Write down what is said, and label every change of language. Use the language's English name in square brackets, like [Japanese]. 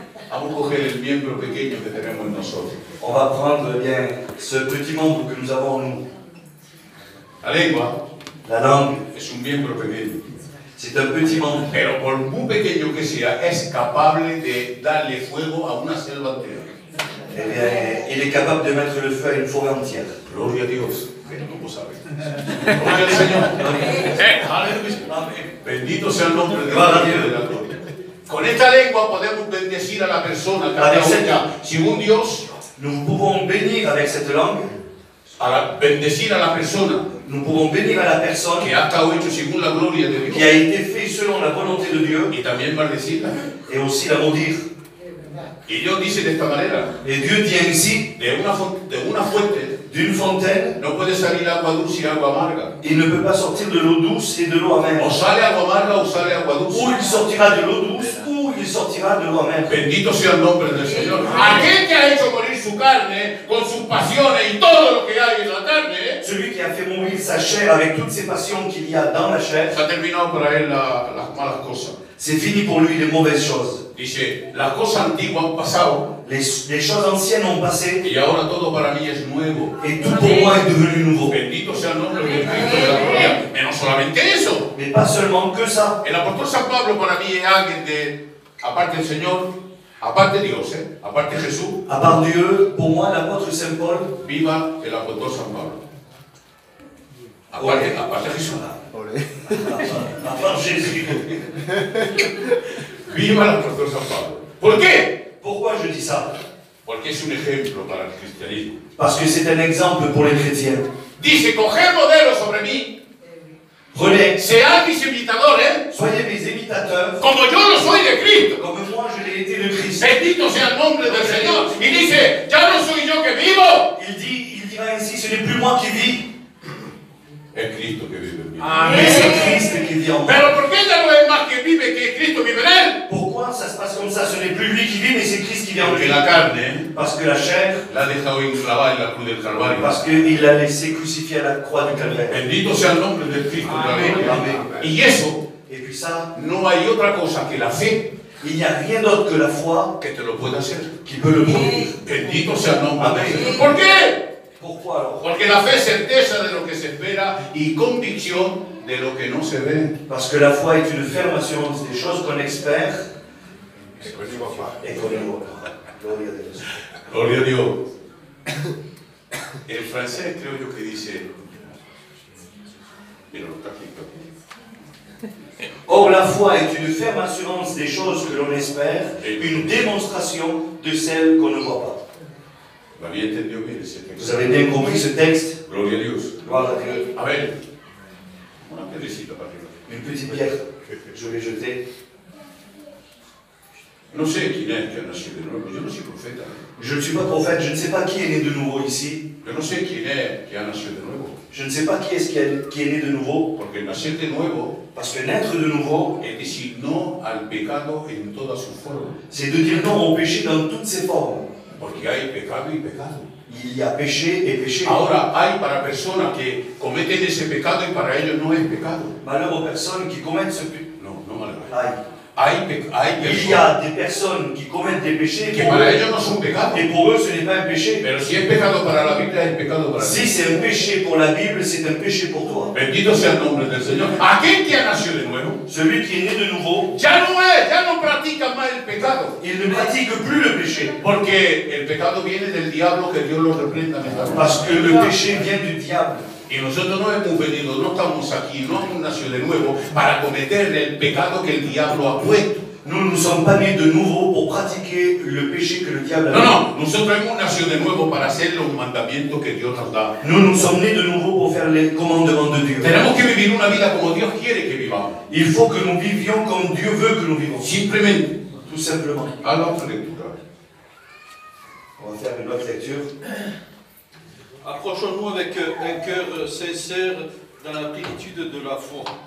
[Spanish] Vamos a coger el miembro pequeño que tenemos en nosotros. [French] On va prendre bien ce petit membre que nous avons en nous. [Spanish] La lengua [French] La langue, [Spanish] es un miembro pequeño. [French] c'est un petit membre. [Spanish] Pero por muy pequeño que sea, es capaz de darle fuego a una selva entera. [French] Eh bien, il est capable de mettre le feu à une forêt entière. [Spanish] Gloria a Dios. Pero ¿cómo sabe? Gloria al Señor. Aleluya. Bendito sea el nombre de la gloria. Con esta lengua podemos bendecir a la persona cada una según Dios. [French] Nous pouvons bénir avec cette langue. [Spanish] Bendecir a la persona. [French] Nous pouvons bénir à la personne [Spanish] que ha estado hecho según la gloria de Dios. [French] qui a été fait selon la volonté de Dieu. [Spanish] Y también maldecirla. [French] Et aussi la maudire. [Spanish] Y Dios dice de esta manera. [French] Et Dieu dit ainsi, [Spanish] de una fuente, [French] d'une fontaine, [Spanish] no puede salir agua dulce y agua amarga. [French] Il ne peut pas sortir de l'eau douce et de l'eau amère. [Spanish] O sale agua amarga o sale agua dulce. [French] Ou il sortira de l'eau douce, ou il sortira de l'eau amère. [Spanish] Bendito sea el nombre del Señor. Aquel que ha hecho morir su carne con sus pasiones y todo lo que hay en la carne. [French] Celui qui a fait mourir sa chair avec toutes ces passions qu'il y a dans la chair. [Spanish] Se ha terminado para él las malas cosas. [French] C'est fini pour lui les mauvaises choses. [Spanish] Dice, las cosas antiguas han pasado. [French] Les choses anciennes ont passé. [Spanish] Y ahora todo para mí es nuevo. [French] Et tout pour moi est devenu nouveau. [Spanish] Bendito sea el nombre del Cristo de la gloria. Pero no solamente eso. [French] Mais pas seulement que ça. [Spanish] El apóstol San Pablo para mí es alguien de, aparte del Señor, aparte de Dios, aparte de Jesús. [French] À part Dieu, pour moi, l'apôtre Saint Paul. [Spanish] Viva el apóstol San Pablo. Aparte de Jesús. [French] À part Jésus. [Spanish] Viva el apóstol San Pablo. ¿Por qué? [French] Pourquoi je dis ça? [Spanish] Porque es un ejemplo para el cristianismo. [French] Parce que c'est un exemple pour les chrétiens. [Spanish] Dice, coger modelo sobre mí. [French] Prenez, [Spanish] Sean mis imitadores. [French] soyez mes imitateurs. [Spanish] Como yo lo soy de Cristo. [French] Comme moi je l'ai été de Christ. [Spanish] Bendito sea el nombre del Señor. Y dice, ya no soy yo que vivo. [French] Il dira ainsi, ce n'est plus moi qui vis. [Spanish] Es Cristo que vive en mí. [French] Mais c'est Christ qui vit en moi. [Spanish] Pero ¿por qué ya no es más que vive que Cristo vive en él? [French] Pourquoi ça se passe comme ça? Ce n'est plus lui qui vit, mais c'est Christ qui vit en [Spanish] Porque [French] lui. [Spanish] la carne [French] Parce que la chair, [Spanish] la ha dejado enclavada en la cruz del Calvario. [French] parce qu'il l'a laissé crucifier à la croix du Calvaire. [Spanish] Bendito sea el nombre del Cristo de la gloria. Amén. Y eso, [French] Et puis ça, [Spanish] no hay otra cosa que la fe [French] il n'y a rien d'autre que la foi [Spanish] que te lo pueda hacer. [French] qui peut le produire. [Spanish] Bendito sea el nombre del Amén. Señor. ¿Por qué? [French] Pourquoi alors? [Spanish] Porque la fe es certeza de lo que se espera y convicción de lo que no se ve. [French] Parce que la foi est une ferme assurance des choses qu'on espère et qu'on ne voit pas. [Spanish] Gloria a Dios. Gloria a Dios. En francés creo yo que dice, mira, lo está aquí. [French] Or, la foi est une ferme assurance des choses que l'on espère, une démonstration de celles qu'on ne voit pas. [Spanish] ¿Lo había entendido bien ese texto? [French] Vous avez bien compris ce texte? [Spanish] Gloria a Dios. [French] Gloire à Dieu. [Spanish] A ver, una piedrecita para arriba. [French] Une petite pierre, je vais jeter. [Spanish] No sé quién es que ha nacido de nuevo, yo no soy profeta. [French] Je ne suis pas prophète, je ne sais pas qui est né de nouveau ici. [Spanish] Yo no sé quién es que ha nacido de nuevo. [French] Je ne sais pas qui est-ce qui est né de nouveau. [Spanish] Porque nacer de nuevo [French] Parce que naître de nouveau, [Spanish] es decir no al pecado en todas sus formas. [French] c'est de dire non au péché dans toutes ses formes. [Spanish] Porque hay pecado y pecado. [French] Il y a péché et péché. [Spanish] Ahora hay para personas que cometen ese pecado y para ellos no es pecado. [French] Malheur aux personnes qui commettent ce péché. [Spanish] No, no [French] malheur. Aïe. [Spanish] Hay [French] Il y a des personnes qui commettent des péchés [Spanish] que [French] pour [Spanish] para [French] eux, [Spanish] ellos no son pecados. [French] et pour eux ce n'est pas un péché. [Spanish] Pero si es pecado para la Biblia, es pecado para [French] Si [Spanish] ti. [French] c'est un péché pour la Bible, c'est un péché pour toi. [Spanish] Bendito sea el nombre del Señor. Aquel que ha nacido de nuevo, [French] Celui qui est né de nouveau, [Spanish] ya no practica más el pecado. [French] il ne pratique plus le péché. [Spanish] Porque el pecado viene del diablo, que Dios lo reprenda en esta hora. [French] Parce que le péché vient du diable. [Spanish] Y nosotros no hemos venido, no estamos aquí, no hemos nacido de nuevo para cometer el pecado que el diablo ha puesto. [French] Nous ne sommes pas nés de nouveau pour pratiquer le péché que le diable a mis. [Spanish] No, nosotros hemos nacido de nuevo para hacer los mandamientos que Dios nos da. [French] Nous sommes nés de nouveau pour faire les commandements de Dieu. [Spanish] Tenemos que vivir una vida como Dios quiere que vivamos. [French] Il faut que nous vivions comme Dieu veut que nous vivons. [Spanish] Simplemente. [French] Tout simplement. [Spanish] A la otra lectura. [French] On va faire une autre lecture. Approchons-nous avec un cœur sincère dans la plénitude de la foi.